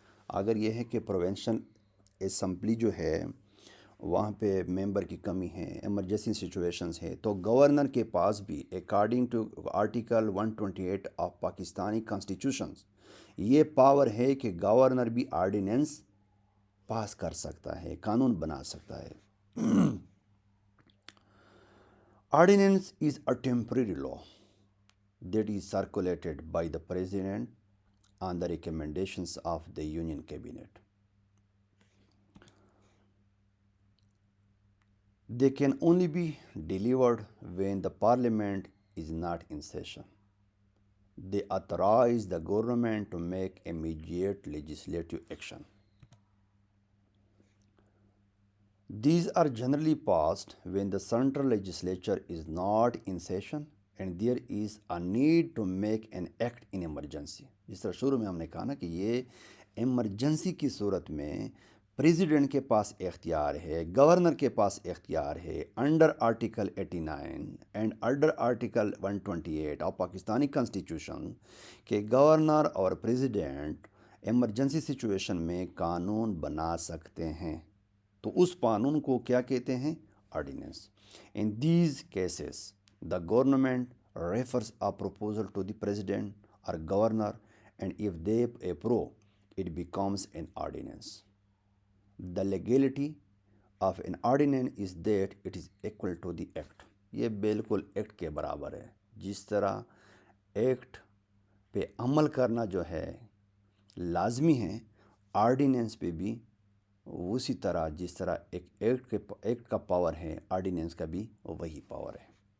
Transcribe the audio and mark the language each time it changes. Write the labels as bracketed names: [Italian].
[Urdu] اگر یہ ہے کہ پروونشل اسمبلی جو ہے وہاں پہ ممبر کی کمی ہے، ایمرجنسی سچویشنز ہے، تو گورنر کے پاس بھی [English] according to article 128 of Pakistani constitutions [Urdu] یہ پاور ہے کہ گورنر بھی آرڈیننس پاس کر سکتا ہے، قانون بنا سکتا ہے. [English] Ordinance is a temporary law that is circulated by the president on the recommendations of the union cabinet. They can only be delivered when the parliament is not in session. They authorize the government to make immediate legislative action. These are generally passed when the central legislature is not in session and there is a need to make an act in emergency. [Urdu] جس طرح شروع میں ہم نے کہا نا کہ یہ ایمرجنسی کی صورت میں پریزیڈنٹ کے پاس اختیار ہے، گورنر کے پاس اختیار ہے [English] under article 89 and under article 128 of Pakistani constitution [Urdu] کہ گورنر اور پریزیڈنٹ ایمرجنسی سچویشن میں قانون بنا سکتے ہیں. تو اس قانون کو کیا کہتے ہیں؟ Ordinance. [English] In these cases the government refers a proposal to the president or governor and if they approve it becomes an ordinance. The legality of an ordinance is that it is equal to the act. [Urdu] یہ بالکل act کے برابر ہے. جس طرح act پہ عمل کرنا جو ہے لازمی ہے، آرڈیننس پہ بھی اسی طرح جس طرح ایک ایکٹ کا پاور ہے آرڈیننس کا بھی وہی پاور ہے.